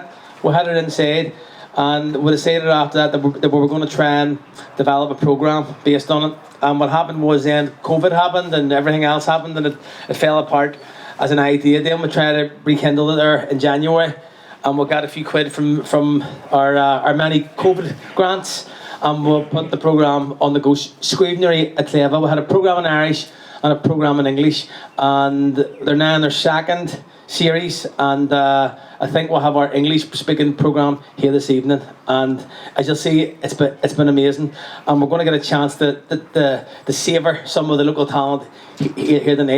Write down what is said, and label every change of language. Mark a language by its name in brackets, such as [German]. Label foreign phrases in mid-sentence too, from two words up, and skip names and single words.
[English] We had it inside, and we decided after that that we were going to try and develop a programme based on it. And what happened was then COVID happened and everything else happened, and it fell apart as an idea. Then we tried to rekindle it there in January, and we got a few quid from our many COVID grants, and we'll put the programme on the go. [Irish] Scríbhneoirí at tSléibhe. [English] We had a programme in Irish and a programme in English, and they're now in their second series, and I think we'll have our English speaking programme here this evening, and as you'll see, it's been amazing, and we're going to get a chance to savour some of the local talent here tonight.